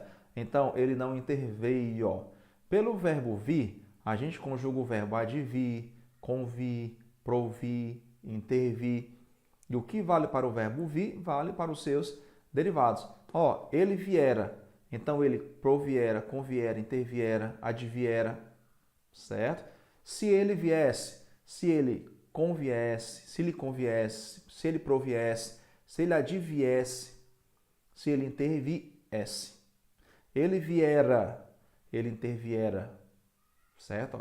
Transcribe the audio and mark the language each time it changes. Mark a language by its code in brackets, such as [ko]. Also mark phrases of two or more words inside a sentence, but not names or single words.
[pt] Então, ele não interveio. Pelo verbo vir, a gente conjuga o verbo advir, convir, provir, intervir. E o que vale para o verbo vir, vale para os seus derivados. Ó, ele viera, então ele proviera, conviera, interviera, adviera, certo? Se ele viesse, se ele conviesse, se lhe conviesse, se ele proviesse, se ele adviesse, se ele interviesse. Ele viera, ele interviera, certo?